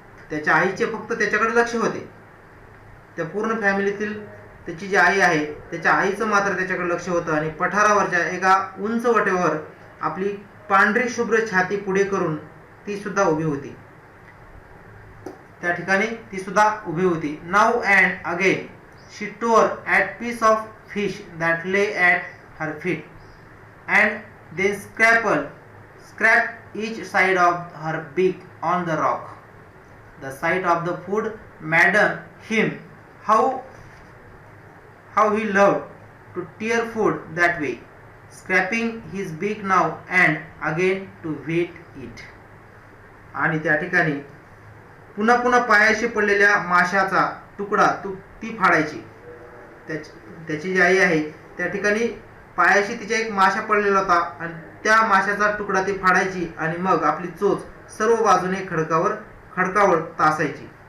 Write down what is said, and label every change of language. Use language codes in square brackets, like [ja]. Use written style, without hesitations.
[mr] त्याच्या आईचे फक्त त्याच्याकडे लक्ष होते. त्या पूर्ण फॅमिलीतील त्याची जी आई आहे त्याच्या आईचं मात्र त्याच्याकडे लक्ष होतं आणि पठारावरच्या एका उंच वटेवर आपली पांढरी शुभ्र छाती पुढे करून ती सुद्धा उभी होती. त्या ठिकाणी ती सुद्धा उभी होती. [en] Now and again she tore at piece of fish that lay at her feet and then scraped each side of her beak on the rock. The sight of the food maddened him. How he loved to tear food that way, scraping his beak now and again to wet it. [mr] आणि त्या ठिकाणी पुन्हा पुन्हा पायाशी पडलेल्या माशाचा तुकडा ती फाडायची. त्याची जी आई आहे त्या ठिकाणी पायाशी तिच्या एक माशा पडलेला होता आणि त्या माशाचा तुकडा ती फाडायची आणि मग आपली चोच सर्व बाजूने खडकावर तासायची.